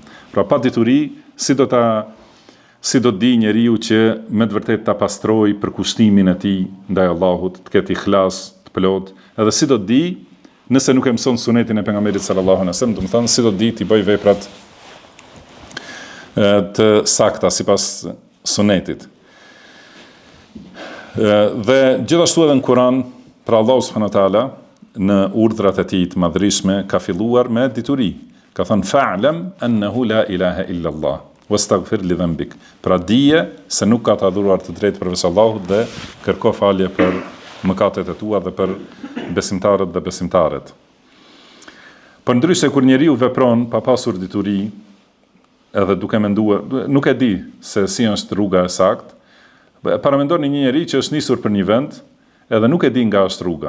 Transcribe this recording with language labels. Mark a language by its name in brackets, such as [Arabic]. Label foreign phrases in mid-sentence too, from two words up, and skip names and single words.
[Albanian] Pra pa dituri, si do të di njeriu që me të vërtetë ta pastroj përkushtimin e tij ndaj Allahut, të ketë ihlas të plot, edhe si do të di nëse nuk e mëson sunetin e pejgamberit [Arabic] صلى الله عليه وسلم, [Albanian] do të thonë si do të di të bëj veprat të sakta sipas sunetit. Dhe gjithashtu edhe në Kur'an, pra Allahu [Arabic] سبحانه وتعالى [Albanian] në urdhrat e tij të madhërishme ka filluar me dituri. Ka thënë [Arabic] فاعلم أنه لا إله إلا الله واستغفر لذنبك. [Albanian] Pra dije se nuk ka të adhuruar të drejtë përveç Allahut dhe kërko falje për mëkatet e tua dhe për besimtarët dhe besimtaret. Përndryshe kur njeriu vepron pa pasur dituri, edhe duke menduar, nuk e di se si është rruga e saktë, paramendoni një njeri që është nisur për një vend, edhe nuk e di nga është rruga.